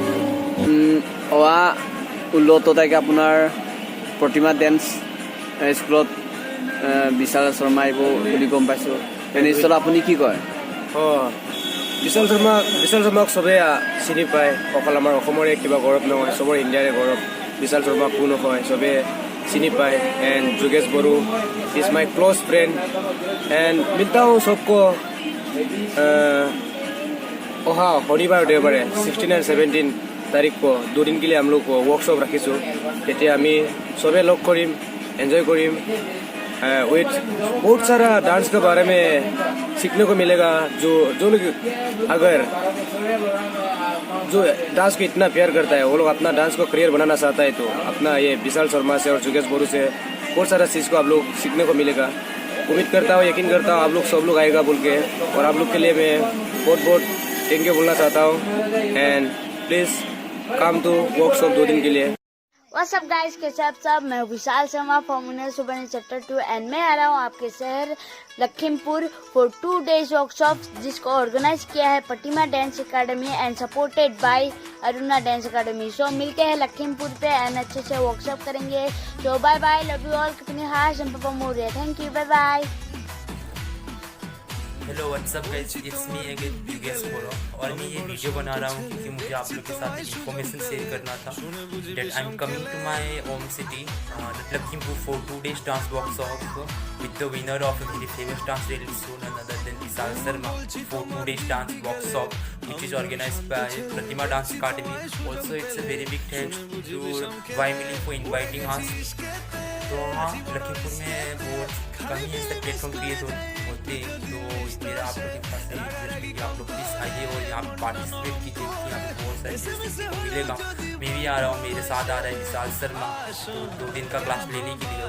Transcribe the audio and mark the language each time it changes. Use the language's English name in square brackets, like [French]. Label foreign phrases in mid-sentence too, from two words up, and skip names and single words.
[Assamese] অহা 16 তাৰিখে আপোনাৰ প্ৰতিমা ডান্স স্কুলত বিশাল শৰ্মা আহিব বুলি গম পাইছোঁ। তেনেস্থলত আপুনি কি কয়? বিশাল শৰ্মাক চবে চিনি পায়। অকল আমাৰ অসমৰে কিবা গৌৰৱ নহয়, চবৰ ইণ্ডিয়াৰে গৌৰৱ। বিশাল শৰ্মা কোন হয় চবে চিনি পায়। [English] and যোগেশ বড়ো is my close friend and [Hindi] मिलता हूँ सबको [Assamese] অহা শনিবাৰ দেওবাৰে [Hindi] 16 और 17 तारीख को 2 दिन के लिए हम लोग वर्कशॉप रखीছোঁ। [Assamese] তেতিয়া আমি চবে লগ কৰিম, [Hindi] एंजॉय करीम विथ बहुत सारा डांस के बारे में सीखने को मिलेगा। जो लोग अगर जो डांस को इतना प्यार करता है वो लोग अपना डांस को करियर बनाना चाहता है तो अपना ये विशाल शर्मा से और जोगेश बोरू से बहुत सारा चीज़ को आप लोग सीखने को मिलेगा। उम्मीद करता हूँ, यकीन करता हूँ आप लोग सब लोग आएगा बोल के। और आप लोग के लिए मैं बहुत बहुत थैंक यू बोलना चाहता हूँ। [English] and please come to workshop 2 [Hindi] दिन के लिए। [English] What's up guys, [Hindi] कैसे आप सब? मैं विशाल शर्मा फॉर्मूला सुबह चैप्टर 2 एंड मैं आ रहा हूँ आपके शहर लखीमपुर [English] for 2 days workshop [Hindi] जिसको ऑर्गेनाइज किया है प्रतिमा डांस एकेडमी [English] and supported by [Hindi] अरुणा डांस एकेडमी। [English] सो [Hindi] मिलते हैं लखीमपुर पे [English] एंड [Hindi] अच्छे से वर्कशॉप करेंगे। [English] so bye bye, love you all, कितनी हाश एंड पापा मोरिया, thank you, bye bye. hello what's up guys, it's me again योगेश बोरो [Hindi] और मैं ये वीडियो बना रहा हूँ क्योंकि मुझे आप लोग के साथ इन्फॉर्मेशन शेयर करना था [English] that I am coming to my home city लखीमपुर for 2 days dance workshop with the winner of a very famous dance reality show none other than Vishal Sharma for 2 days dance workshop which is organized by Pratima Dance Academy. Also it's a very big thanks to YMILI for inviting us. [Hindi] तो हाँ, लखीमपुर में बहुत कम ही ऐसे प्लेटफॉर्म क्रिएट होते हैं, तो मेरा आप लोग के पास रिक्वेस्ट है कि आप लोग प्लीज़ आइए और यहाँ पर पार्टिसिपेट कीजिए कि यहाँ पर बहुत सारी चीज़ को मिलेगा। मैं भी आ रहा हूँ, मेरे साथ आ रहा है विशाल शर्मा, तो 2 दिन का क्लास लेने के लिए।